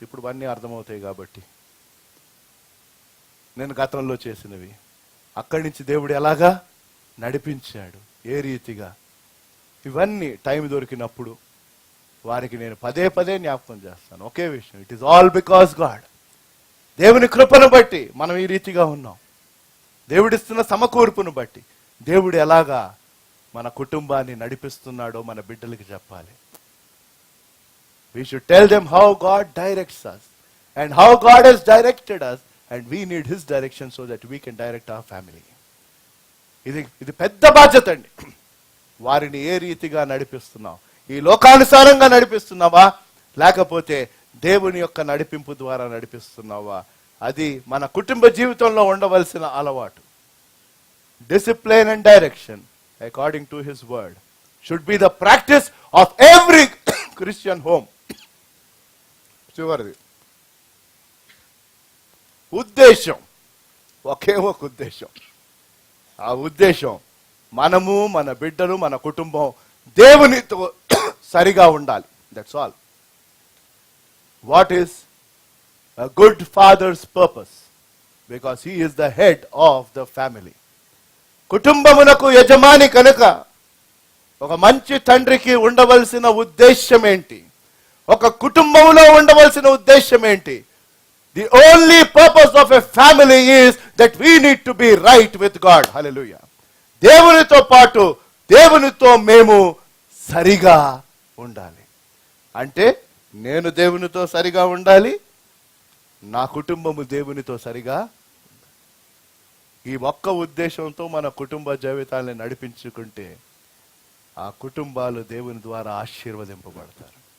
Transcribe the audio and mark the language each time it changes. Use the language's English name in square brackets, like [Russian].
[Telugu] ఇప్పుడు అన్నీ అర్థమవుతాయి కాబట్టి, నేను గతంలో చేసినవి అక్కడి నుంచి దేవుడు ఎలాగా నడిపించాడు, ఏ రీతిగా, ఇవన్నీ టైం దొరికినప్పుడు వారికి నేను పదే పదే జ్ఞాపకం చేస్తాను. ఒకే విషయం, [English] It is all because God. [Telugu] దేవుని కృపను బట్టి మనం ఈ రీతిగా ఉన్నాం. దేవుడిస్తున్న సమకూర్పును బట్టి దేవుడు ఎలాగా మన కుటుంబాన్ని నడిపిస్తున్నాడో మన బిడ్డలకి చెప్పాలి. [English] We should tell them how God directs us and how God has directed us, and we need His direction so that we can direct our family. [Telugu] ఇది పెద్ద బాధ్యత అండి. వారిని ఏ రీతిగా నడిపిస్తున్నావు? ఈ లోకానుసారంగా నడిపిస్తున్నావా, లేకపోతే దేవుని యొక్క నడిపింపు ద్వారా నడిపిస్తున్నావా? అది మన కుటుంబ జీవితంలో ఉండవలసిన అలవాటు. [English] Discipline and direction according to His word should be the practice of every Christian home. [Telugu] చివరిది ఉద్దేశం, ఒకే ఒక ఉద్దేశం. ఆ ఉద్దేశం మనము, మన బిడ్డలు, మన కుటుంబం దేవునితో సరిగా ఉండాలి. [English] That's all. What is a good father's purpose? Because he is the head of the family. [Telugu] కుటుంబమునకు యజమాని కనుక ఒక మంచి తండ్రికి ఉండవలసిన ఉద్దేశం ఏంటి? ఒక కుటుంబంలో ఉండవలసిన ఉద్దేశం ఏంటి? [English] The only purpose of a family is that we need to be right with God. Hallelujah. [Telugu] దేవునితో పాటు దేవునితో మేము సరిగా ఉండాలి. అంటే నేను దేవునితో సరిగా ఉండాలి, నా కుటుంబము దేవునితో సరిగా, ఈ ఒక్క ఉద్దేశంతో మన కుటుంబ జీవితాన్ని నడిపించుకుంటే ఆ కుటుంబాలు దేవుని ద్వారా ఆశీర్వదింపబడతారు.